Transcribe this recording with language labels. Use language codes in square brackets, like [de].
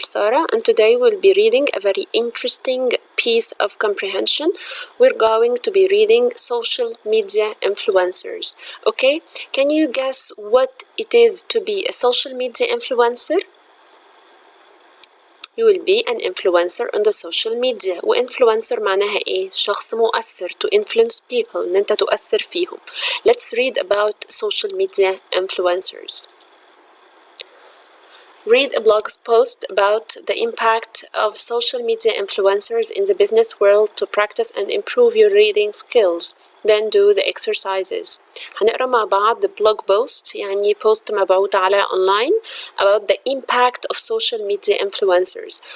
[en] Sarah and today we'll be reading a very interesting piece of comprehension. We're going to be reading social media influencers. Okay, can you guess what it is to be a social media influencer? You will be an influencer on the social media. [ar] وinfluencer معناها ايه؟ شخص مؤثر. [en] To influence people. [ar] ان انت تؤثر فيهم. [en] Let's read about social media influencers. Read a blog post about the impact of social media influencers in the business world to practice and improve your reading skills. Then do the exercises. [ar] هنقرأ مع بعض [en] blog post [ar] يعني [en] post [ar] مبعوث على [en] online about the impact of social media influencers.